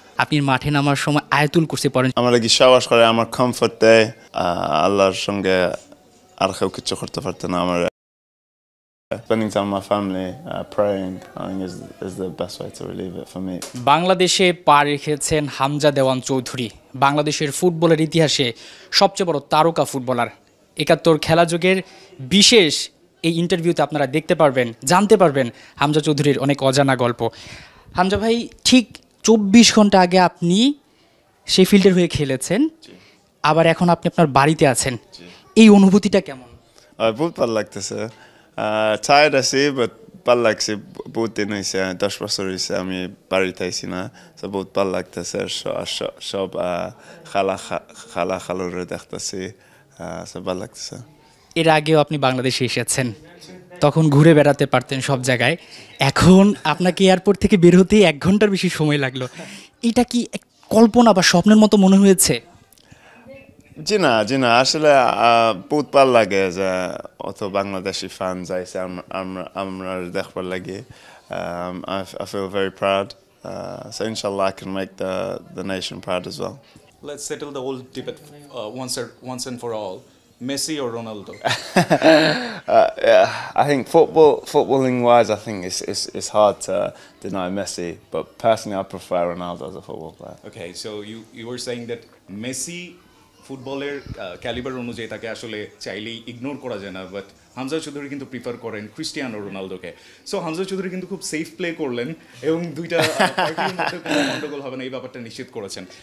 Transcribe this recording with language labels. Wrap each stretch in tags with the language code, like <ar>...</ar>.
<bn>আপনি মাঠে নামার সময় আয়াতুল কুরসি পড়েন। আমার লাগি সাহস করে, আমার কমফর্ট দেয়। আল্লাহর সঙ্গে আর কেউ কিছু করতে পারত না।</bn> <en>আমার spending time with my family, praying, I think is the best way to relieve it for me.</en> <bn>বাংলাদেশে পা রেখেছেন হামজা দেওয়ান চৌধুরী, বাংলাদেশের ফুটবলের ইতিহাসে সবচেয়ে বড় তারকা ফুটবলার। 71 খেলা যুগের বিশেষ এই ইন্টারভিউতে আপনারা দেখতে পারবেন, জানতে পারবেন হামজা চৌধুরীর অনেক অজানা গল্প। হামজা ভাই, ঠিক 24 ঘন্টা আগে আপনি শেফিল্ডের হয়ে খেলেছেন, আবার এখন আপনি আপনার বাড়িতে আছেন, এই অনুভূতিটা কেমন? বহুত ভালো লাগতেছে। টায়ার্ড আছি, বাট ভালো লাগছে। বহুত দিন হয়েছে, 10 বছর হয়েছে আমি বাড়িতে আইছি না, তো বহুত ভালো লাগতেছে। সব খালা খালুরে দেখতেছি, সব ভালো লাগতেছে। এর আগেও আপনি বাংলাদেশে এসেছেন, তখন ঘুরে বেড়াতে পারতেন সব জায়গায়, এখন আপনাকে এয়ারপোর্ট থেকে বের হতেই 1 ঘন্টার বেশি সময় লাগলো। এটা কি এক কল্পনা বা স্বপ্নের মতো মনে হয়েছে? জি না, আসলে বহুত ভালো লাগে যে অত বাংলাদেশি ফ্যান যাইছে আমরা দেখবার লাগে।</bn> <en>I feel very proud. So inshallah I can make the nation proud as well. Let's settle the old debate once and for all. Messi or Ronaldo? Yeah, I think footballing wise, I think it's hard to deny Messi, but personally I prefer Ronaldo as a football player. Okay, so you were saying that Messi</en> <bn>ফুটবলের calibre অনুযায়ী তাকে আসলে চাইলেই ignore করা যায় না, but Hamza Chowdhury কিন্তু prefer করেন ক্রিস্টিয়ানো রোনালদোকে। সো হামজা চৌধুরী কিন্তু খুব সেফ প্লে করলেন এবং দুইটা পার্টির মধ্যে কোনো গন্ডগোল হবে না এই ব্যাপারটা নিশ্চিত করেছেন।</bn>